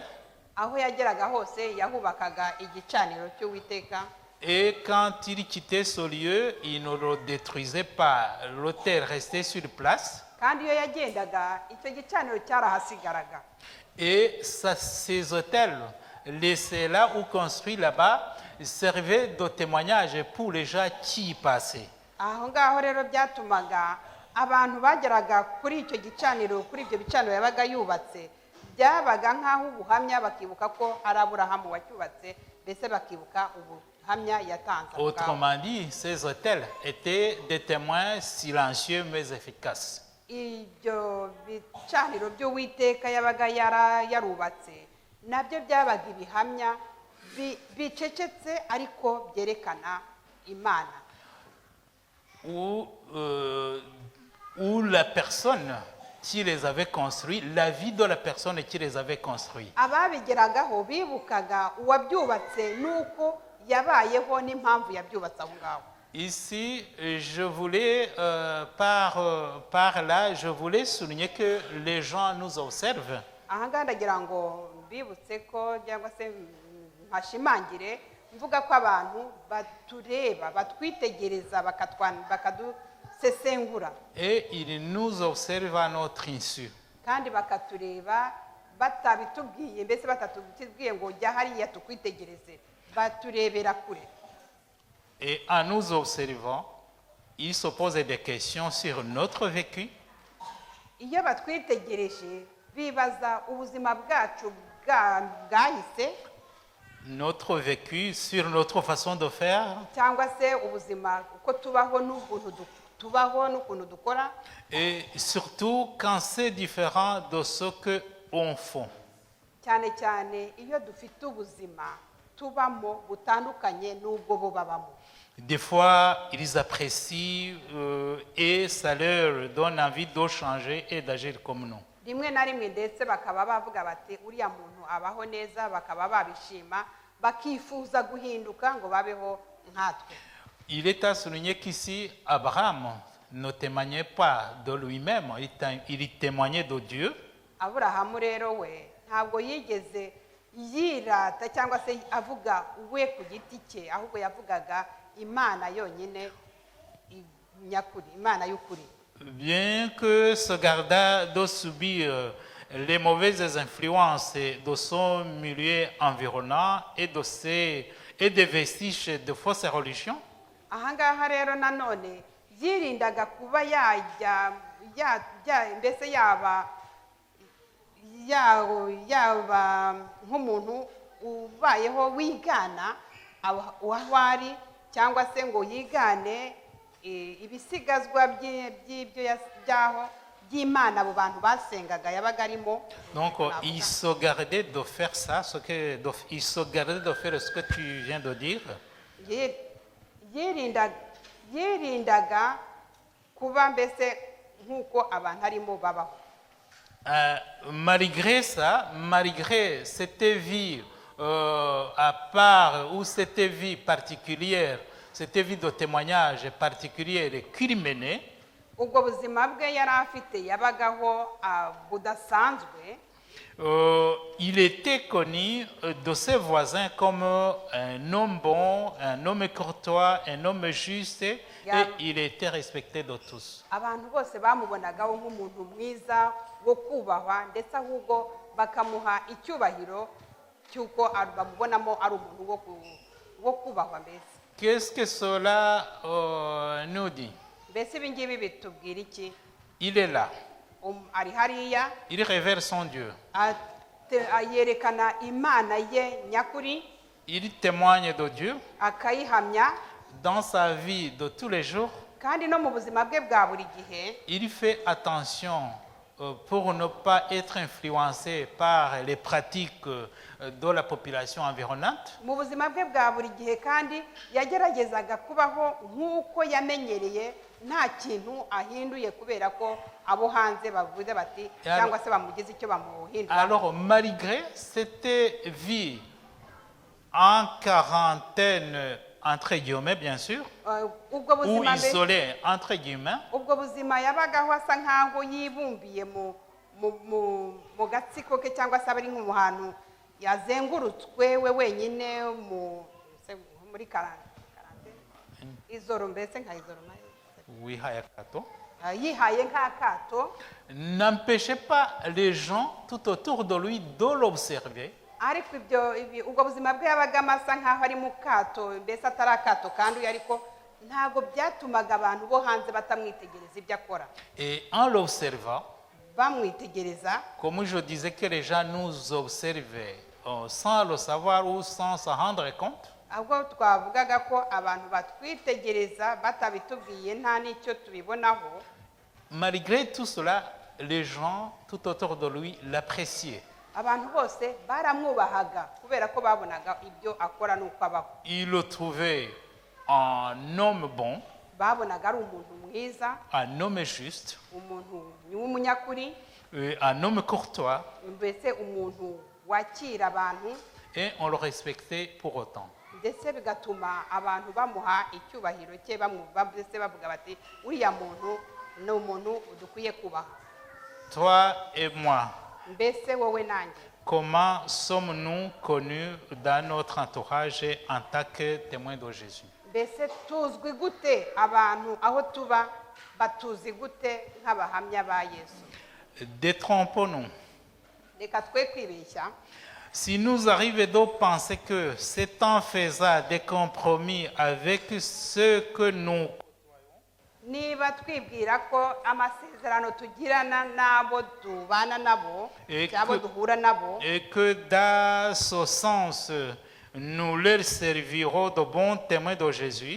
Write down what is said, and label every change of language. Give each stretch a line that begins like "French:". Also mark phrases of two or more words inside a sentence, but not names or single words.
Kinyarwanda: Aho yageraga hose yahubakaga igicaniro cy'Uwiteka.
French: Et quand il quittait ce lieu, il ne le détruisait pas. L'hôtel restait sur place.
Kinyarwanda: kandi iyo yagendaga icyo gicaniro cyarahasigaraga.
French: Et ces hôtels laissés là ou construits là-bas servaient de témoignage pour les gens qui y passaient.
Kinyarwanda: Aho ngaho rero byatumaga abantu bageraga kuri icyo gicaniro, kuri ibyo bicaniro yabaga yubatse, byabaga nk'aho ubuhamya bakibuka ko ari Aburahamu wacyubatse, mbese bakibuka ubuhamya yatanze.
French: Autrement dit, ces hôtels étaient des témoins silencieux mais efficaces.
Kinyarwanda: Ibyo bicaniro by'Uwiteka yabaga yarubatse nabyo byabaga ibihamya bicecetse ariko byerekana Imana.
French: Où la personne qui les avait construits, la vie de la personne qui les avait construits.
Kinyarwanda: Ababigeragaho bibukaga uwabyubatse nuko yabayeho n'impamvu yabyubatse aho ngaho.
French: Ici, je voulais, par là, je voulais souligner que les gens nous observent.
Kinyarwanda: Aha ngaha ndagira ngo mbibutse ko cyangwa se mpashimangire mvuga ko abantu batureba, batwitegereza, bakadusesengura.
French: Et ils nous observent à notre insu.
Kinyarwanda: Kandi bakatureba batabitubwiye, mbese batatubwiye ngo jya hariya tukwitegereze, baturebera kure.
French: Et en nous observant, ils se posent des questions sur notre vécu.
Kinyarwanda: Iyo batwitegereje bibaza ubuzima bwacu bwahise,
French: notre vécu, sur notre façon de faire.
Kinyarwanda: cyangwa se ubuzima uko tubaho n'ukuntu dukora.
French: Et surtout quand c'est différent de ce que on fait.
Kinyarwanda: Cyane cyane iyo dufite ubuzima tubamo butandukanye n'ubwo bo babamo.
French: Des fois, ils apprécient et ça leur donne envie de changer et d'agir comme nous.
Kinyarwanda: Rimwe na rimwe ndetse bakaba bavuga bati uriya muntu abaho neza, bakaba babishima, bakifuza guhinduka ngo babeho nkatwe.
French: Il est à souligner qu'ici, Abraham ne témoignait pas de lui-même, il témoignait de Dieu.
Kinyarwanda: Aburahamu rero we ntabwo yigeze yirata cyangwa se avuga we ku giti cye, ahubwo yavugaga Imana yonyine nyakuri, Imana y'ukuri.
French: Bien que se garda de subir les mauvaises influences de son milieu environnant et des vestiges de fausses religions.
Kinyarwanda: Aha ngaha rero nanone yirindaga kuba yajya mbese yaba nk'umuntu ubayeho wigana aho ari, cyangwa se ngo yigane ibisigazwa by'Imana abo bantu basengaga yabaga arimo.
French: Donc il se gardait de faire ça, il se gardait de faire ce que tu viens de dire.
Kinyarwanda: Yirindaga kuba mbese nk'uko abantu arimo babaho.
French: Malgré ça, malgré cette vie à part ou cette vie particulière, cette vie de témoignage particulière qu'il menait,
Kinyarwanda: ubwo buzima bwe yari afite yabagaho budasanzwe.
French: Il était connu de ses voisins comme un homme bon, un homme courtois, un homme juste, et il était respecté de tous.
Kinyarwanda: Abantu bose bamubonagaho nk'umuntu mwiza wo kubahwa, ndetse ahubwo bakamuha icyubahiro cy'uko bamubonamo ari umuntu wo kubahwa. Mbese
French: qu'est-ce que cela nous dit?
Kinyarwanda: Mbese ibi ngibi bitubwira iki?
French: Il est là.
Kinyarwanda: Ari hariya,
French: il révèle son Dieu.
Kinyarwanda: Yerekana Imana ye nyakuri.
French: Il témoigne de Dieu
Kinyarwanda: akayihamya
French: dans sa vie de tous les jours.
Kinyarwanda: Kandi no mu buzima bwe bwa buri gihe
French: il fait attention pour ne pas être influencé par les pratiques de la population environnante.
Kinyarwanda: Mu buzima bwe bwa buri gihe kandi yageragezaga kubaho nk'uko yamenyereye, nta kintu ahinduye kubera ko abo hanze bavuze bati cyangwa se bamugize icyo bamuhindura.
French: Alors malgré cette vie en quarantaine entre guillemets bien sûr, ou isolé entre guillemets,
Kinyarwanda: ubwo buzima yabagaho asa nkaho yibumbiye mu gatsiko ke, cyangwa se abari mu hantu yazengurutswe we wenyine muri karante izoro, mbese nka izoro wihaya kato. yihaye nk'akato,
French: n'empêchait pas les gens tout autour de lui de l'observer.
Kinyarwanda: ariko ubwo buzima bwe yabagamo asa nk'aho ari mu kato, mbese atari akato kanduye, ariko ntabwo byatumaga abantu bo hanze batamwitegereza ibyo akora.
French: Et en l'observant,
Kinyarwanda: bamwitegereza,
French: comme je disais que les gens nous observaient sans le savoir ou sans s'en rendre compte,
Kinyarwanda: ahubwo twavugaga ko abantu batwitegereza batabitubwiye nta n'icyo tubibonaho,
French: malgré tout cela, les gens tout autour de lui l'appréciaient.
Kinyarwanda: abantu bose baramwubahaga kubera ko babonaga ibyo akora n'uko abaho.
French: Ils le trouvaient un homme bon,
Kinyarwanda: babonaga ari umuntu mwiza,
French: un homme juste,
Kinyarwanda: umuntu w'umunyakuri,
French: un homme courtois,
Kinyarwanda: mbese umuntu wakira abantu,
French: et on le respectait pour autant.
Kinyarwanda: ndetse bigatuma abantu bamuha icyubahiro cye, mbese bavuga bati uriya muntu ni umuntu dukwiye kubaha.
French: Toi et moi,
Kinyarwanda: mbese wowe nanjye,
French: comment sommes-nous connus dans notre entourage en tant que témoins de Jésus?
Kinyarwanda: mbese tuzwi gute, abantu aho tuba batuzi gute nk'abahamya ba Yesu?
French: Détrompons-nous.
Kinyarwanda: reka twe kwibeshya.
French: Si nous arrivons de penser que c'est en faisant des compromis avec ceux que nous
Kinyarwanda: niba twibwira ko amasezerano tugirana n'abo tubana nabo cyangwa duhura nabo,
French: et que dans ce sens, nous leur servirons de bons témoins de Jésus,